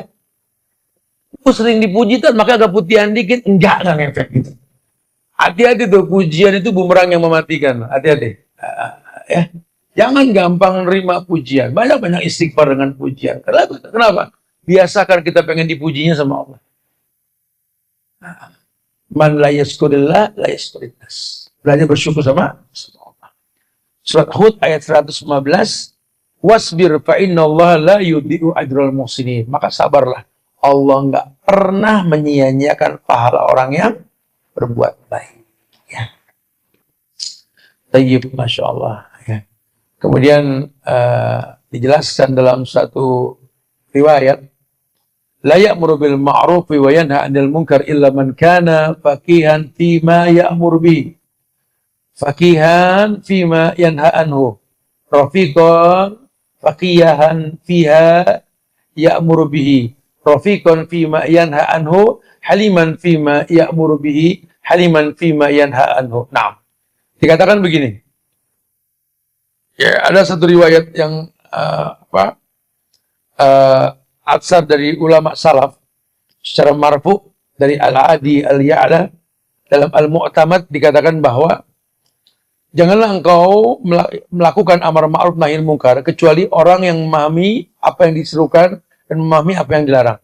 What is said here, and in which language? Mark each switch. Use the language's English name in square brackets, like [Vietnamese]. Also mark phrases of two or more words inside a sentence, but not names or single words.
[Indonesian] Gue sering dipuji kan, makanya agak putihan dikit, enggak ngefek gitu. Hati-hati tuh, pujian itu bumerang yang mematikan. Hati-hati. Ya. Jangan gampang nerima pujian. Banyak-banyak istighfar dengan pujian. Kenapa? Biasakan kita pengen dipujinya sama Allah. [Arabic] من لا يشكر الله لا يشكر الناس. [Indonesian] Belajar bersyukur sama Allah. Surat Hud ayat 115, [Arabic] واصبر فإن الله لا يضيع أجر المحسنين. [Indonesian] Maka sabarlah, Allah nggak pernah menyia-nyiakan pahala orang yang berbuat baik. Ya. [Arabic] طيب ما شاء الله. [Indonesian] Ya. Kemudian dijelaskan dalam satu riwayat, [Arabic] لا يأمر بالمعروف وينهى عن المنكر إلا من كان فقيها فيما يأمر به. فقيها فيما ينهى عنه. رفيقا فقيها فيها يأمر به. رفيقا فيما ينهى عنه حليما فيما يأمر به حليما فيما ينهى عنه. [Indonesian] Nah, dikatakan begini. Ya, ada satu riwayat yang atsar dari ulama salaf secara marfu dari Al-Adi Al-Ya'la dalam Al-Mu'tamad dikatakan bahwa janganlah engkau melakukan [Arabic] أمر معروف نهي منكر [Indonesian] kecuali orang yang memahami apa yang diserukan dan memahami apa yang dilarang.